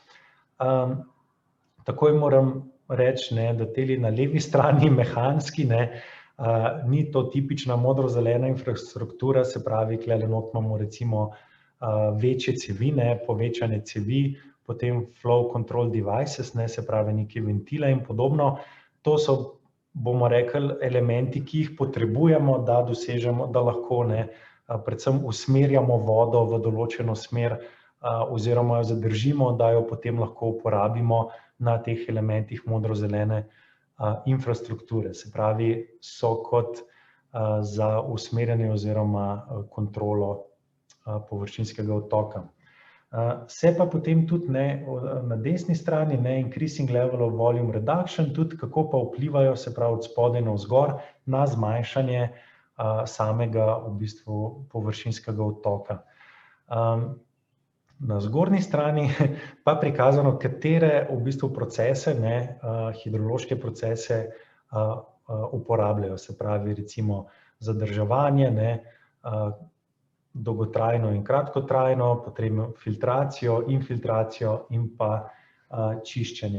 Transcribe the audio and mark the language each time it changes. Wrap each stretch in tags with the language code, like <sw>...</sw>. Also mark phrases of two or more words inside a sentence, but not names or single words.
<sl>Takoj moram reči, da te na levi strani mehanski, ni to tipična modro-zelena infrastruktura, se pravi, tukaj not imamo recimo večje cevi, povečane cevi, potem</sl> <en>flow control devices,</en> <sl>se pravi neke ventile in podobno. To so, bomo rekli, elementi, ki jih potrebujemo, da dosežemo, da lahko predvsem usmerjamo vodo v določeno smer oziroma jo zadržimo, da jo potem lahko uporabimo na teh elementih modro-zelene infrastrukture. Se pravi, so kot za usmerjanje oziroma kontrolo površinskega odtoka. Se pa potem tudi na desni strani</sl> <en>increasing level of volume reduction,</en> <sl>tudi kako pa vplivajo, se pravi od spodaj navzgor, na zmanjšanje samega v bistvu površinskega odtoka. Na zgornji strani pa prikazano, katere v bistvu procese, hidrološke procese uporabljajo, se pravi recimo zadrževanje, dolgotrajno in kratkotrajno, potem filtracijo, infiltracijo in pa čiščenje.</sl>